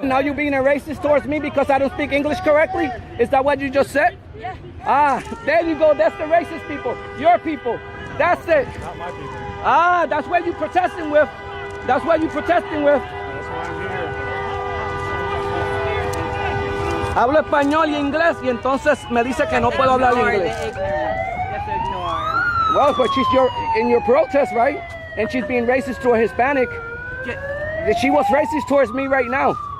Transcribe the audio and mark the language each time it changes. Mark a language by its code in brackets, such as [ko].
[en] Now you're being a racist towards me because I don't speak English correctly? Is that what you just said? Yeah. There you go. That's the racist people. Your people. That's it. Not my people. That's what you protesting with. That's what you protesting with. That's why I'm here. [es] Hablo español y inglés y entonces me dice que no puedo hablar inglés. [en] Well, but she's in your protest, right? And she's being racist to a Hispanic. She was racist towards me right now.